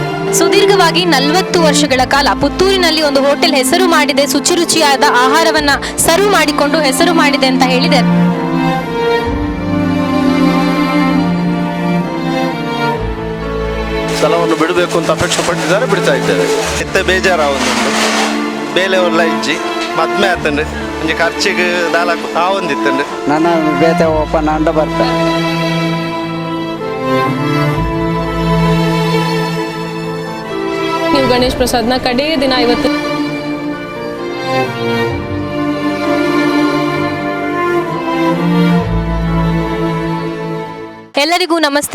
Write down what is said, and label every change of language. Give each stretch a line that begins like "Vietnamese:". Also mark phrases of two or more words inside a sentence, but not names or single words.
Kannada: ಸುದೀರ್ಘವಾಗಿ 40 ವರ್ಷಗಳ ಕಾಲ ಪುತ್ತೂರಿನಲ್ಲಿ ಒಂದು ಹೋಟೆಲ್ ಹೆಸರು ಮಾಡಿದೆ, ಶುಚಿರುಚಿಯಾದ ಆಹಾರವನ್ನ ಸರ್ವ್ ಮಾಡಿಕೊಂಡು ಹೆಸರು ಮಾಡಿದೆ ಅಂತ ಹೇಳಿದೆ. ಸ್ಥಳವನ್ನು ಬಿಡಬೇಕು ಅಂತ ಅಪೇಕ್ಷೆ ಪಟ್ಟಿದ್ದಾರೆ, ಬಿಡ್ತಾ ಇದ್ದೇವೆ.
Tulu: ಎತ್ತ ಬೇಜಾರಾವೊಂದುಂಡು ಬೇಲೆ ಒಲ್ಲ ಇಜ್ಜಿ ಮದ್ಮೆ ಆತಂಡು ಒಂಜಿ ಖರ್ಚಿಗೆ ದಾಲಕ್ ಆವೊಂದಿತ್ತಂಡು ನನ್ನ ಬೇತೆ ಓಪನ್ ಅಂಡ ಬರ್ತೆ.
Kannada: ನೀವು ಗಣೇಶ್ ಪ್ರಸಾದ್ನ ಕಡೇ ದಿನ ಇವತ್ತು ಎಲ್ಲರಿಗೂ ನಮಸ್ತೆ.